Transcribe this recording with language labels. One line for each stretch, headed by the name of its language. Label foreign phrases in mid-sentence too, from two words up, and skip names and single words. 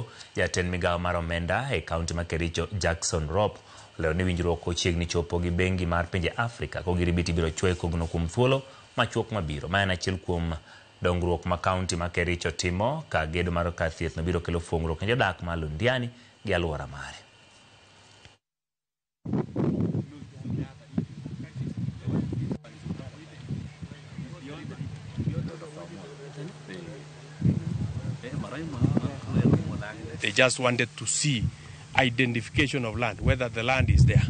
Luo (Kenya and Tanzania): Jatend migawo mar omenda e kaunti ma Kericho Jackson Rop leo ni winjruok ochiegni chopo gi bengi mar pinje Afrika ko giribiti biro chwe kogno kuom thuolo machuok mabiro. Ma en achiel kuom dongruok ma kaunti ma Kericho timo ka gedo mar kar thieth no biro kelo fuong'ruok ne jodak ma Londiani gi alwora mare.
English: They just wanted to see identification of land, whether the land is there.